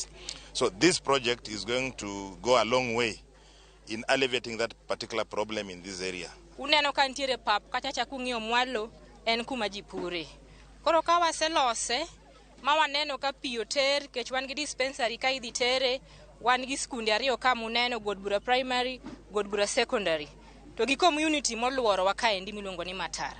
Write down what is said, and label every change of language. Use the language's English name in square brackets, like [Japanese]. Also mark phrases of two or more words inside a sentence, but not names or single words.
[English] So this project is going to go a long way in alleviating that particular problem in this area. [Luo (Kenya and Tanzania)] Uneno ka ntiere pap kachacha kung'iyo mwalo en kuma ji pure. Koro ka waselose ma waneno ka pi oter, kech wan gi dispensary ka idhi tere, wan gi skunde 2 ka muneno, Godbura Primary, Godbura Secondary. To gi community moluoro wa kaendi miluongo ni Matara.